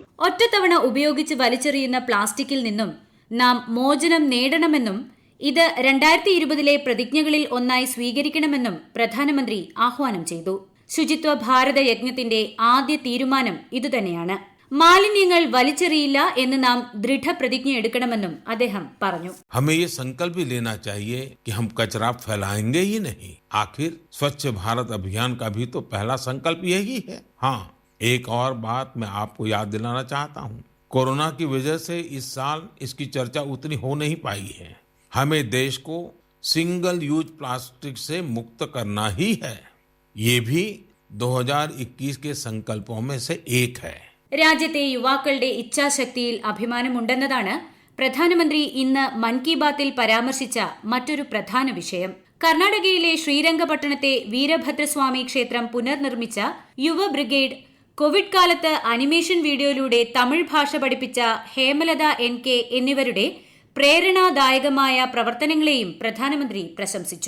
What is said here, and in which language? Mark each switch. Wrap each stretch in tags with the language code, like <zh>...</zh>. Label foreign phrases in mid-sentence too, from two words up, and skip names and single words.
<ml>ഒറ്റത്തവണ ഉപയോഗിച്ച് വലിച്ചെറിയുന്ന പ്ലാസ്റ്റിക്കിൽ നിന്നും നാം മോചനം നേടണമെന്നും ഇത് 2020 പ്രതിജ്ഞകളിൽ ഒന്നായി സ്വീകരിക്കണമെന്നും പ്രധാനമന്ത്രി ആഹ്വാനം ചെയ്തു. ശുചിത്വ ഭാരത യജ്ഞത്തിന്റെ ആദ്യ തീരുമാനം ഇതുതന്നെയാണ്. മാലിന്യങ്ങൾ വലിച്ചെറിയില്ല എന്ന് നാം ദൃഢപ്രതിജ്ഞ എടുക്കണമെന്നും അദ്ദേഹം പറഞ്ഞു.</ml> <hi>हमें ये संकल्प भी लेना चाहिए कि हम कचरा फैलाएंगे ही नहीं. आखिर स्वच्छ भारत अभियान का भी तो पहला संकल्प यही है. हाँ, एक और बात मैं आपको याद दिलाना चाहता हूँ. कोरोना की वजह से इस साल इसकी चर्चा उतनी हो नहीं पाई है. हमें देश को</hi> <en>single use plastic</en> <hi>से मुक्त करना ही है. ये भी 2021 के संकल्पों में से एक है.</hi> <ml>രാജ്യത്തെ യുവാക്കളുടെ ഇച്ഛാശക്തിയിൽ അഭിമാനമുണ്ടെന്നതാണ് പ്രധാനമന്ത്രി ഇന്ന് മൻ കി ബാത്തിൽ പരാമർശിച്ച മറ്റൊരു പ്രധാന വിഷയം. കർണാടകയിലെ ശ്രീരംഗപട്ടണത്തെ വീരഭദ്രസ്വാമി ക്ഷേത്രം പുനർനിർമ്മിച്ച യുവ ബ്രിഗേഡ്, കോവിഡ് കാലത്ത് അനിമേഷൻ വീഡിയോയിലൂടെ തമിഴ് ഭാഷ പഠിപ്പിച്ച ഹേമലത NK എന്നിവരുടെ പ്രേരണാദായകമായ പ്രവർത്തനങ്ങളെയും പ്രധാനമന്ത്രി പ്രശംസിച്ചു.</ml>